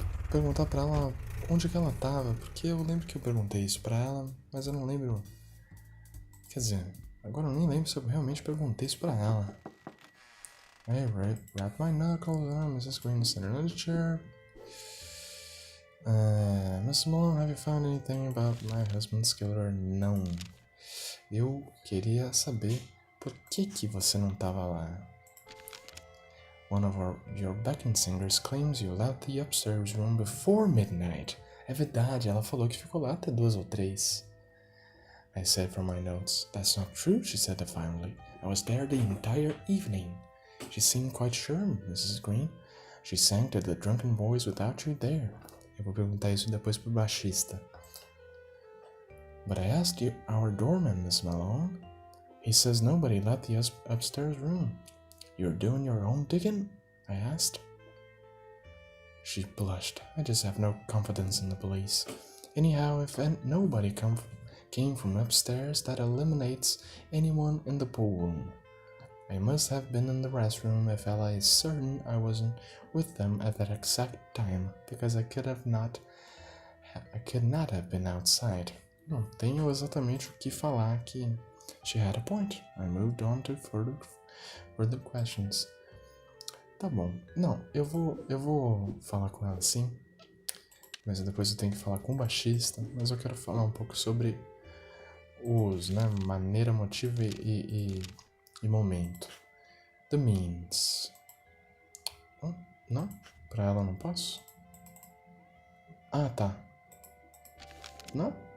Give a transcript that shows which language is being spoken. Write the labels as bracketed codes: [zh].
[pt] Perguntar pra ela onde que ela tava, porque eu lembro que eu perguntei isso pra ela, mas eu não lembro. Quer dizer, agora eu nem lembro se eu realmente perguntei isso pra ela. [en] I wrapped my knuckles around Mrs. Green, sat her in the chair. Miss Malone, have you found anything about my husband's killer? [pt] Não. Eu queria saber por que você não tava lá. [en] One of your backing singers claims you left the upstairs room before midnight. [pt] É verdade, ela falou que ficou lá até 2 ou 3. [en] I said from my notes. That's not true, she said defiantly. I was there the entire evening. She seemed quite sure, Mrs. Green. She sang to the drunken boys without you there. [pt] Eu vou perguntar isso depois pro baixista. [en] But I asked our doorman, Miss Malone. He says nobody left the upstairs room. You're doing your own digging? I asked. She blushed. I just have no confidence in the police. Anyhow, if nobody came from upstairs, that eliminates anyone in the pool room. I must have been in the restroom if Ella is certain I wasn't with them at that exact time, because I could not have been outside. [pt] Não tenho exatamente o que falar que [en] she had a point. I moved on to further questions. [pt] Tá bom. Não, eu vou falar com ela sim, mas depois eu tenho que falar com o baixista, mas eu quero falar um pouco sobre os, né, maneira, motivo e momento. The means. Não? Pra ela não posso? Ah, tá. Não?